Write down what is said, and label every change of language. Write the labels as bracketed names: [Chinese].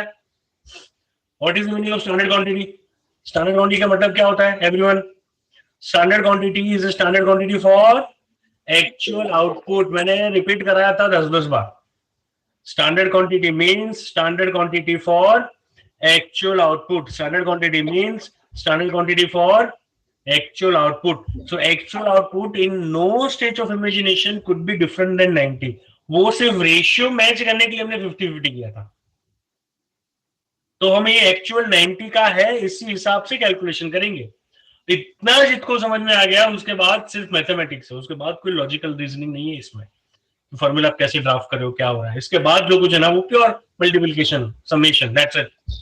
[English] What is the meaning of standard quantity? [Hindi] Standard quantity का मतलब क्या होता है everyone? [English] Standard quantity is standard quantity for actual output. [Hindi] मैंने रिपीट कराया था 10-10 बार। [English] Standard quantity means standard quantity for actual output. Standard quantity means standard quantity for actual output. So actual output in no stage of imagination could be different than 90. [Hindi] वो सिर्फ ratio match करने के लिए हमने 50-50 किया था। तो हम ये एक्चुअल 90 का है, इसी हिसाब से कैलकुलेशन करेंगे। इतना जितको समझ में आ गया, उसके बाद सिर्फ मैथमेटिक्स है, उसके बाद कोई लॉजिकल रीजनिंग नहीं है इसमें। फॉर्मूला आप कैसे ड्राफ्ट कर रहे हो, क्या हो रहा है, इसके बाद जो कुछ है ना वो pure multiplication, summation, [English] That's it.